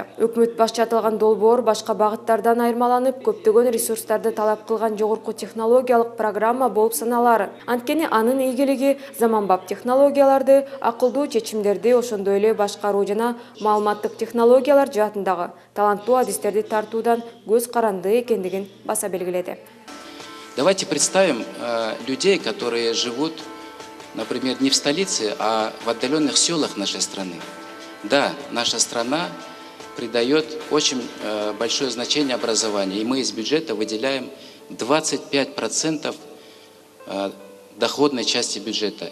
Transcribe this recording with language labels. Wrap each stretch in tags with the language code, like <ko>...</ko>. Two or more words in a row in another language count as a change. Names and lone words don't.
<ky>Өкмөт башчы аталган долбоор башка багыттардан айырмаланып, көптөгөн ресурстарды талап кылган жогорку технологиялык программа болуп саналары. Анткени анын ийгилиги заманбап технологияларды, акылдуу чечимдерди, ошондой эле башкаруу жана маалыматтык технологиялар жаатындагы таланттуу адистерди тартуудан көз каранды экендигин баса белгиледи.</ky> <ru>Давайте представим людей, которые живут, например, не в столице, а в отдаленных селах нашей страны. Да, наша страна придает очень большое значение образованию, и мы из бюджета выделяем 25% доходной части бюджета.</ru>